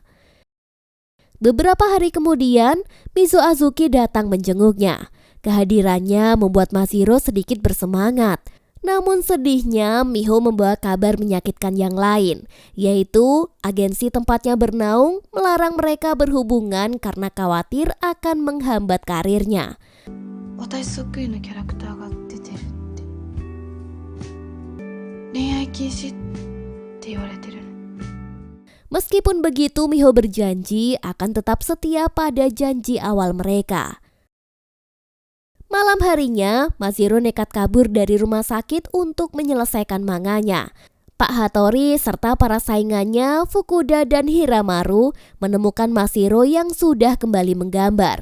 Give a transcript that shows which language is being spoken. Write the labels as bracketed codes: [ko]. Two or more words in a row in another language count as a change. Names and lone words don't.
[id] Beberapa hari kemudian, Mizo Azuki datang menjenguknya. Kehadirannya membuat Mashiro sedikit bersemangat. Namun sedihnya, Miho membawa kabar menyakitkan yang lain, yaitu agensi tempatnya bernaung melarang mereka berhubungan karena khawatir akan menghambat karirnya. [ja] 私そっくりのキャラクターが出てるって。恋愛禁止って言われてるの。 [id] Meskipun begitu, Miho berjanji akan tetap setia pada janji awal mereka. Malam harinya, Mashiro nekat kabur dari rumah sakit untuk menyelesaikan manganya. Pak Hattori serta para saingannya Fukuda dan Hiramaru menemukan Mashiro yang sudah kembali menggambar.